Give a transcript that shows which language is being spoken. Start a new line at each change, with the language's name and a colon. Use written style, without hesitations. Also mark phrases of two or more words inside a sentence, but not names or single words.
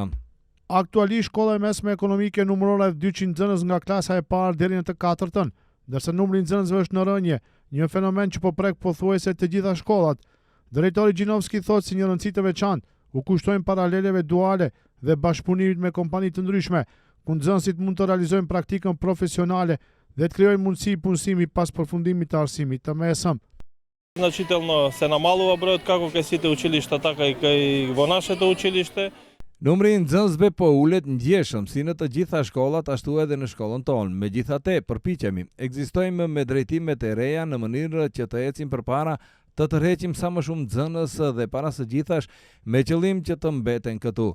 Albanian: Aktualisht shkolla e mesme ekonomike numëror 200 nxënës nga klasa e parë deri në të 4-tën, ndërsa numri i nxënësve është në rënje, një fenomen që po prek pothuajse të gjitha shkollat. Drejtori Gjinovski thotë si një rëndësi të veçantë u kushtojnë paraleleve duale dhe bashkëpunimit me kompani të ndryshme, ku nxënësit mund të realizojnë praktikën profesionale dhe të krijojnë mundësi punësimi pas përfundimit të arsimit të mesëm.
Macedonian: Значително се намалува бројот како кај сите училишта, така и кај во нашето училиште.
Albanian: Numri i nxënësve po ulet ndjeshëm si në të gjitha shkollat, ashtu edhe në shkollën tonë. Megjithatë, përpiqemi, ekzistojmë me drejtimet e reja në mënyrë që të ecim përpara, të tërheqim sa më shumë nxënës dhe para së gjithash me qëllim që të mbeten këtu.